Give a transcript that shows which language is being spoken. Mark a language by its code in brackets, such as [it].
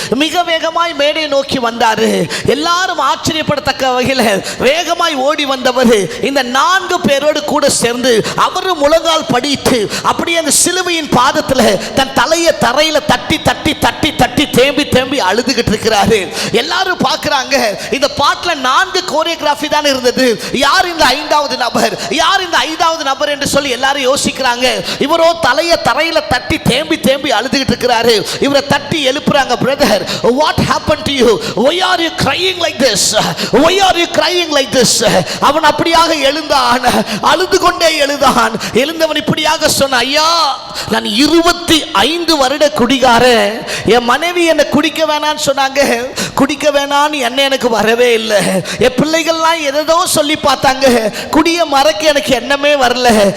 [ta] மிக வேகமாய் மேடையை நோக்கி வந்தாரு. எல்லாரும் ஆச்சரியப்படத்தக்க வகையில் வேகமாய் ஓடி வந்தவர் இந்த 4 பேரோடு கூட சேர்ந்து அவரும் முழங்கால் படித்து அப்படியே அந்த சிலுவையின் பாதத்தில் தன் தலையை தரையில தட்டி தட்டி தட்டி தட்டி தேம்பி தேம்பி அழுதுகிட்டு இருக்கிறாரு. எல்லாரும் பார்க்கிறாங்க. இந்த பாட்டில் 4 கோரியோகிராஃபி தான் இருந்தது. யார் இந்த 5வது நபர், யார் இந்த 5வது நபர் என்று சொல்லி எல்லாரும் யோசிக்கிறாங்க. இவரோ தலையை தரையில தட்டி தேம்பி தேம்பி அழுதுகிட்டு இருக்கிறாரு. இவரை தட்டி எழுப்புறாங்க. [en] Brother, what happened to you? Why are you crying like this? Why are you crying like this? [ta] அவன் அப்படியாக எழுந்தான், அழுது கொண்டே எழுந்தான். எழுந்தவன் இப்படியாக சொன்னான், ஐயா, நான் 25 வருட குடிகாரன். என் மனைவி என்னை குடிக்க வேணான்னு சொன்னாங்க. குடிக்க வேணான்னு என்ன எனக்கு வரவே இல்லை. என் பிள்ளைகள்லாம் எதோ சொல்லி பார்த்தாங்க. குடிய மறக்க எனக்கு எண்ணமே வரல.